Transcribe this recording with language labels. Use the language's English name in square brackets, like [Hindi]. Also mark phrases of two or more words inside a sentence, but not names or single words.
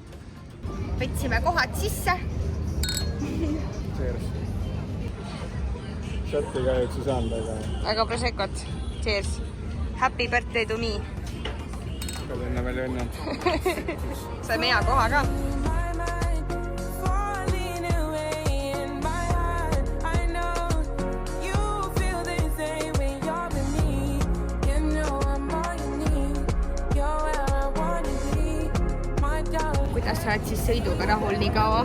[Estonian] Võtsime kohad sisse. Cheers! Chati kahjuks ei saanud, aga Proseccot. [English] Cheers. Happy birthday to me. [Estonian] palju õnne, palju õnne. Saime hea koha ka. Kuidas sa oled siis sõiduga rahul nii kaua?